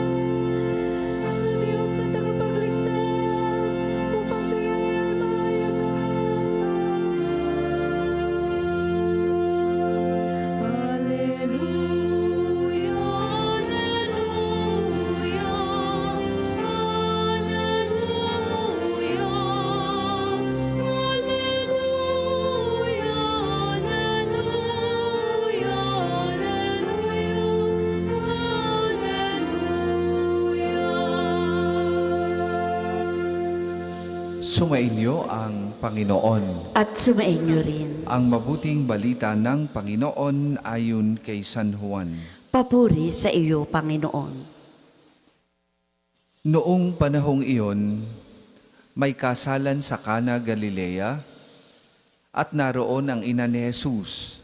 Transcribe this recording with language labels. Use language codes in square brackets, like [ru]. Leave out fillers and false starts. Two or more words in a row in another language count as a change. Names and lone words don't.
[tl] Sa Diyos na tagapagligtas, upang siya'y ay mayagan. [la] Alleluia, alleluia, alleluia, alleluia, alleluia, alleluia. [tl] Sumainyo ang Panginoon. At sumainyo rin. Ang mabuting balita ng Panginoon ayon kay San Juan. Papuri sa iyo, Panginoon. Noong panahong iyon, may kasalan sa Cana, Galilea, at naroon ang ina ni Jesus.